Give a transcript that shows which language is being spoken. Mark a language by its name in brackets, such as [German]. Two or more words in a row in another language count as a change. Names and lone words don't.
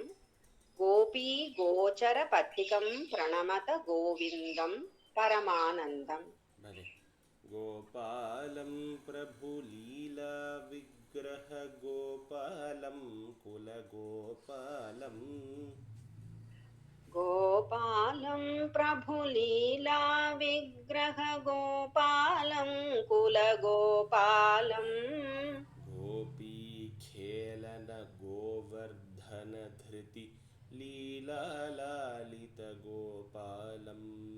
[Sanskrit] गोपी गोचर पथिकम् प्रणमत गोविन्दं परमानन्दम्. [Tamil] பலே. [Sanskrit] गोपालं प्रभु लीला विग्रह गोपालं कुल गोपालम् गोपालं प्रभुलीला विग्रह गोपालं कुलगोपालम् गोपीखेलन गोवर्धनधृति लीलालालितगोपालम्